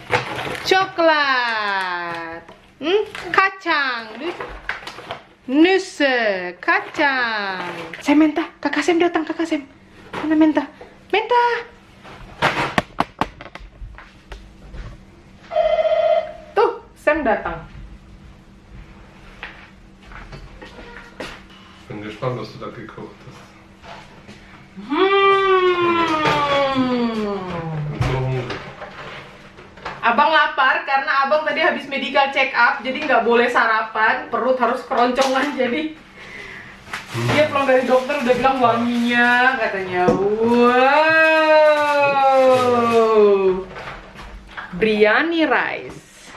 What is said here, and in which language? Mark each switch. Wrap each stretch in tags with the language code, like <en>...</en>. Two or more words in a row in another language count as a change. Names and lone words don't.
<id>Coklat. Kacang. Nuse. Kacang. Saya minta. Kakak Sam datang. Kakak Sam. Mana minta? Minta. Tuh, Sam datang.</id> <de>Ich bin gespannt, was du da gekocht hast. Ich bin so hungrig.</de> <id>Abang lapar karena abang tadi habis</id> <en>medical check up,</en> <id>jadi nggak boleh sarapan, perut harus keroncongan. Jadi dia pulang dari dokter udah bilang wanginya katanya.</id> <en>Wow, biryani rice,</en>